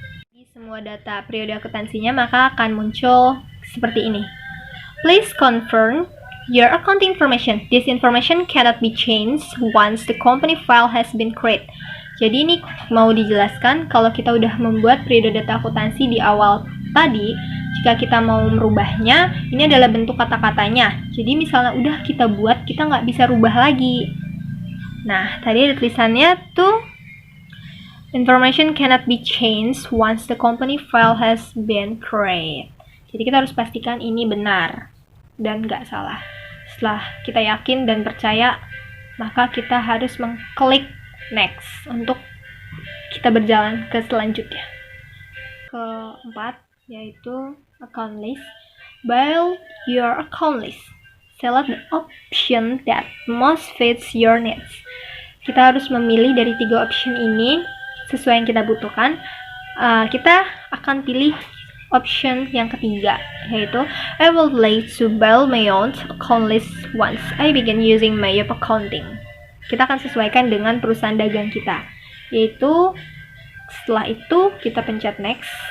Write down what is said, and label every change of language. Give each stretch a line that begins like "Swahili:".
Indonesian: Di semua data periode akuntansinya maka akan muncul seperti ini.
English: Please confirm your accounting information. This information cannot be changed once the company file has been created.
Indonesian: Jadi ini mau dijelaskan kalau kita udah membuat periode data akuntansi di awal tadi, jika kita mau merubahnya, ini adalah bentuk kata-katanya. Jadi misalnya udah kita buat, kita nggak bisa rubah lagi. Nah, tadi ada tulisannya tuh,
English: information cannot be changed once the company file has been created.
Indonesian: Jadi kita harus pastikan ini benar dan nggak salah. Setelah kita yakin dan percaya, maka kita harus mengklik next untuk kita berjalan ke selanjutnya. Keempat, yaitu
English: account list. Build your account list. Select the option that most fits your needs.
Indonesian: Kita harus memilih dari 3 option ini sesuai yang kita butuhkan. Kita akan pilih option yang ketiga, yaitu
English: I would like to build my own account list once I begin using Mayop Accounting.
Indonesian: Kita akan sesuaikan dengan perusahaan dagang kita, yaitu setelah itu kita pencet next.